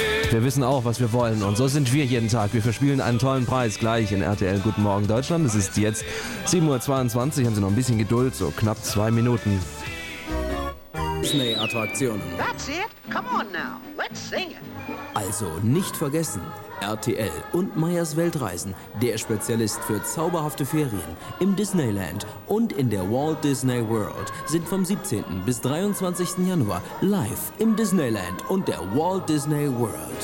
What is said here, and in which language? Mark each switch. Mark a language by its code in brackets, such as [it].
[de] Wir wissen auch, was wir wollen und so sind wir jeden Tag. Wir verspielen einen tollen Preis gleich in RTL Guten Morgen Deutschland. Es ist jetzt 7.22 Uhr, haben Sie noch ein bisschen Geduld, so knapp zwei Minuten. Disney-Attraktion. [en] That's it, come on now, let's sing it. [de] Also nicht vergessen, RTL und Meyers Weltreisen, der Spezialist für zauberhafte Ferien im Disneyland und in der Walt Disney World, sind vom 17. bis 23. Januar live im Disneyland und der Walt Disney World.